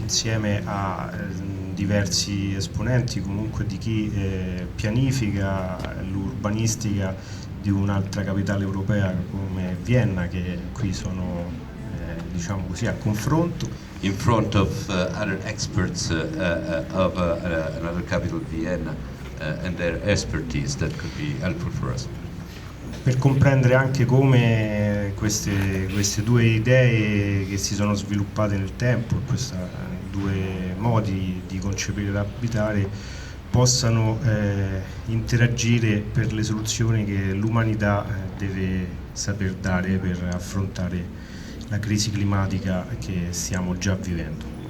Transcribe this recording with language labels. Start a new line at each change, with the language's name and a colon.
Italian: Insieme a diversi esponenti comunque di chi pianifica l'urbanistica di un'altra capitale europea come Vienna, che qui sono diciamo così a confronto.
English: In front of other experts of another capital, Vienna, and their expertise that could be helpful for us.
Italian: Per comprendere anche come queste due idee che si sono sviluppate nel tempo, questi due modi di concepire l'abitare, possano interagire per le soluzioni che l'umanità deve saper dare per affrontare la crisi climatica che stiamo già vivendo.